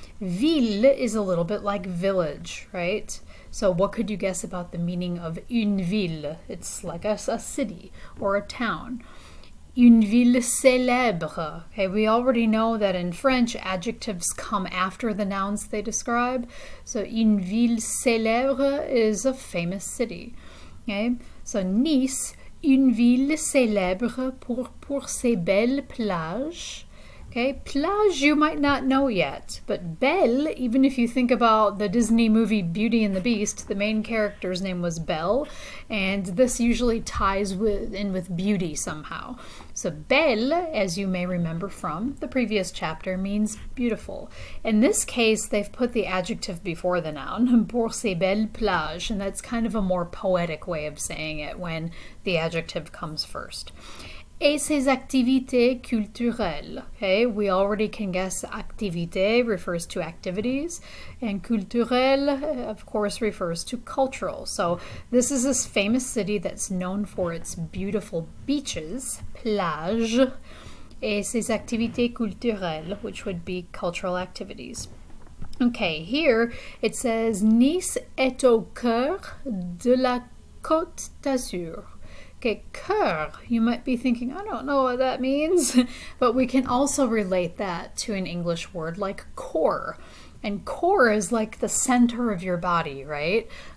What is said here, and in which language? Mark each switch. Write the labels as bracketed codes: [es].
[en] Ville is a little bit like village, right? So what could you guess about the meaning of [fr] une ville? [en] It's like a city or a town. [fr] Une ville célèbre. [en] Okay, we already know that in French, adjectives come after the nouns they describe. So [fr] une ville célèbre [en] is a famous city. Okay, so [fr] Nice, une ville célèbre pour ses belles plages. [en] Okay, plage you might not know yet, but Belle, even if you think about the Disney movie Beauty and the Beast, the main character's name was Belle, and this usually ties in with beauty somehow. So Belle, as you may remember from the previous chapter, means beautiful. In this case, they've put the adjective before the noun, [fr] pour ses belles plages, [en] and that's kind of a more poetic way of saying it when the adjective comes first. [fr] Et ses activités culturelles. [en] Okay, we already can guess activité refers to activities, and culturelle, of course, refers to cultural. So this is this famous city that's known for its beautiful beaches, plage, [fr] et ses activités culturelles, [en] which would be cultural activities. Okay, here it says [fr] Nice est au cœur de la Côte d'Azur. [en] Okay, cœur, you might be thinking, I don't know what that means, but we can also relate that to an English word like core. And core is like the center of your body, right?